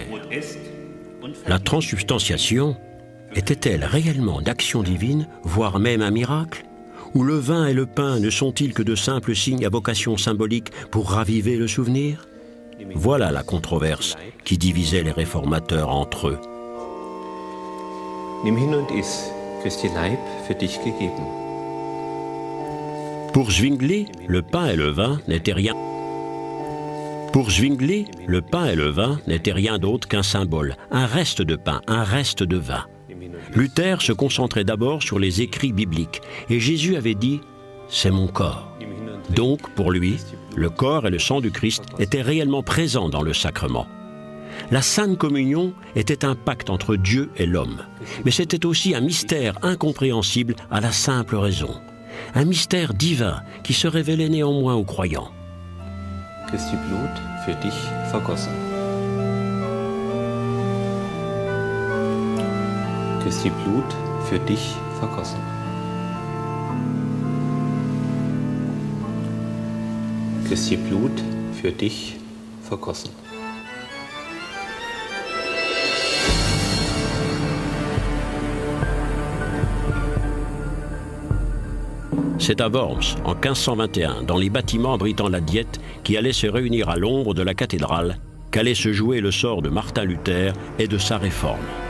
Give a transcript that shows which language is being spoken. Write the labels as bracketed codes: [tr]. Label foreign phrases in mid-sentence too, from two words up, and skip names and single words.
[fr] La transsubstantiation était-elle réellement d'action divine, voire même un miracle? Ou le vin et le pain ne sont-ils que de simples signes à vocation symbolique pour raviver le souvenir? Voilà la controverse qui divisait les réformateurs entre eux. [de] Nimm hin und iss, Christi Leib für dich gegeben. [fr] Pour Zwingli, le pain et le vin n'étaient rien. Pour Zwingli, le pain et le vin n'étaient rien d'autre qu'un symbole, un reste de pain, un reste de vin. Luther se concentrait d'abord sur les écrits bibliques, et Jésus avait dit « c'est mon corps ». Donc, pour lui, le corps et le sang du Christ étaient réellement présents dans le sacrement. La Sainte Communion était un pacte entre Dieu et l'homme, mais c'était aussi un mystère incompréhensible à la simple raison. un mystère divin qui se révélait néanmoins aux croyants. [de] Christi Blut für dich vergossen. Christi Blut für dich vergossen. Christi Blut für dich vergossen. [fr] C'est à Worms, en 1521, dans les bâtiments abritant la Diète, qui allait se réunir à l'ombre de la cathédrale, qu'allait se jouer le sort de Martin Luther et de sa réforme.